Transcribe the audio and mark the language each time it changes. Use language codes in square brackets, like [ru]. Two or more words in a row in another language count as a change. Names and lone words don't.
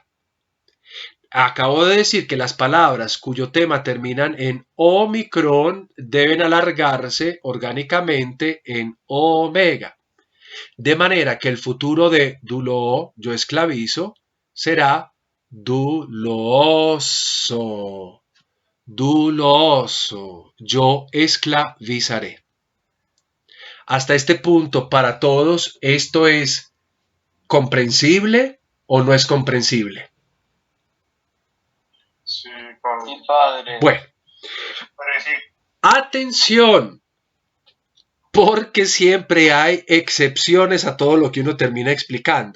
[es] Acabo de decir que las palabras cuyo tema terminan en omicron deben alargarse orgánicamente en omega. De manera que el futuro de dulo, yo esclavizo, será duloso. Duloso, yo esclavizaré. Hasta este punto, para todos, ¿esto es comprensible o no es comprensible? Sí, padre. Sí, padre. Bueno, atención, porque siempre hay excepciones a todo lo que uno termina explicando.